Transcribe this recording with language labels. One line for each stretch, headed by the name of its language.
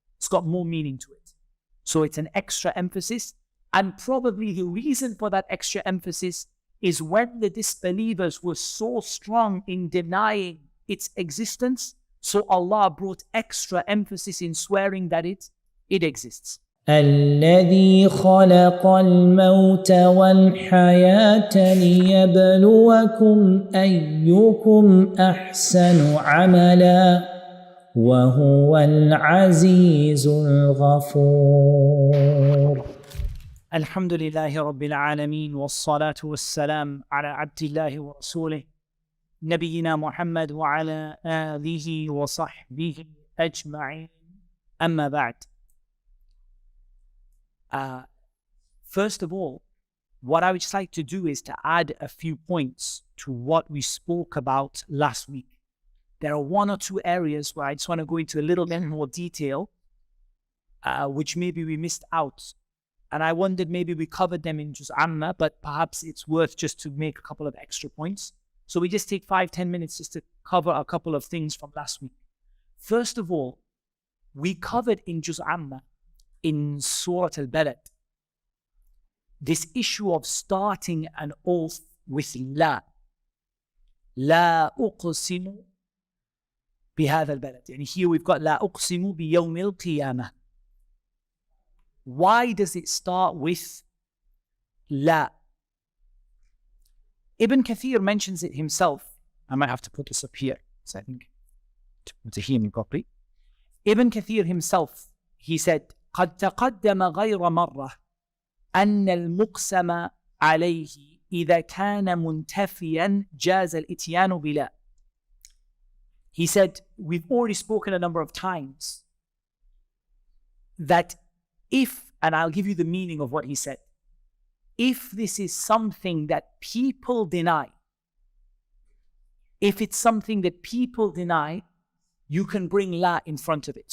English: It's got more meaning to it. So it's an extra emphasis. And probably the reason for that extra emphasis is when the disbelievers were so strong in denying its existence, so Allah brought extra emphasis in swearing that it exists.
Arabic: الذي خلق الموت والحياة ليبلوكم أيكم أحسن عملا وهو العزيز الغفور. الحمد لله رب العالمين والصلاة والسلام على عبد الله ورسوله نبينا محمد وعلى آله وصحبه أجمعين أما بعد.
English: First of all, what I would just like to do is to add a few points to what we spoke about last week. There are one or two areas where I just want to go into a little bit more detail, which maybe we missed out. And I wondered maybe we covered them in Juz Amma, but perhaps it's worth just to make a couple of extra points. So we just take 5-10 minutes just to cover a couple of things from last week. First of all, we covered in Juz Amma, in Surah Al-Balad, this issue of starting an oath with La.
Arabic: La uqsimu bihadha al-balad.
English: And here we've got
Arabic: La uqsimu biyawm al-qiyamah.
English: Why does it start with La? Ibn Kathir mentions it himself. I might have to put this up here, so I think to hear me properly. Ibn Kathir himself, he said,
Arabic: قد تقدم غير مرة أن المقسم عليه إذا كان منتفيا جاز الإتيان بلا.
English: He said, we've already spoken a number of times that if, and I'll give you the meaning of what he said, if this is something that people deny, if it's something that people deny, you can bring La in front of it.